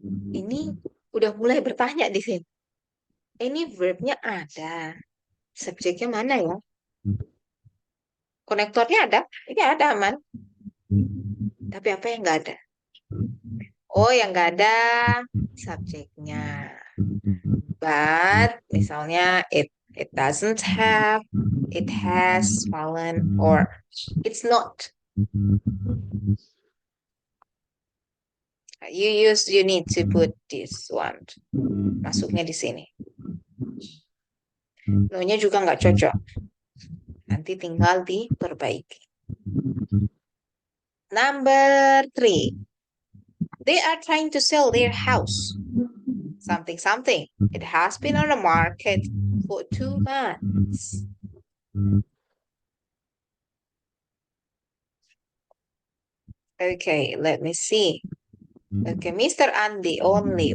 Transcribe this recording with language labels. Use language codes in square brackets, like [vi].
[id] Ini udah mulai bertanya di sini. Ini verbnya ada. Subjeknya mana ya? Konektornya ada. Ini ada, aman. Tapi apa yang nggak ada? Oh, yang nggak ada subjeknya. [en] But misalnya it doesn't have, it has fallen, or it's not. You need to put this one. [id] Masuknya di sini. No-nya juga nggak cocok. Nanti tinggal diperbaiki. [en] Number 3. They are trying to sell their house. Something. It has been on the market for 2 months. Okay, let me see. Okay, Mr. Andy only.